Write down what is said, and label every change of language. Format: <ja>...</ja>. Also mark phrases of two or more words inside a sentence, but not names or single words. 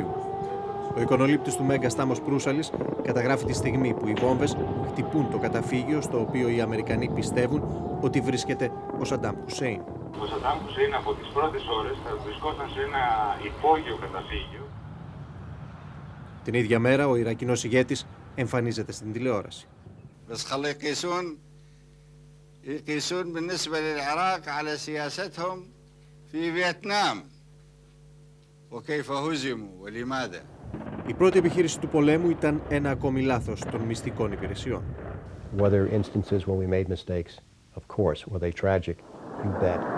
<el>Ο εικονολήπτης του Μέγκα Στάμος Προύσαλης καταγράφει τη στιγμή που οι βόμβες χτυπούν το καταφύγιο στο οποίο οι Αμερικανοί πιστεύουν ότι βρίσκεται ο Σαντάμ Χουσείν. Ο Σαντάμ Χουσείν από τις πρώτες ώρες θα βρισκόταν σε ένα υπόγειο καταφύγιο. Την ίδια μέρα ο Ιρακινός ηγέτης εμφανίζεται στην τηλεόραση.</el> <ar>يقيسون بالنسبة للعراق على سياستهم في فيتنام وكيف هزموا ولماذا.</ar> <el>Η πρώτη επιχείρηση του πολέμου ήταν ένα ακόμη λάθος των μυστικών υπηρεσιών.</el> <en>Were there instances when we made mistakes? Of course. Were they tragic? You bet.</en>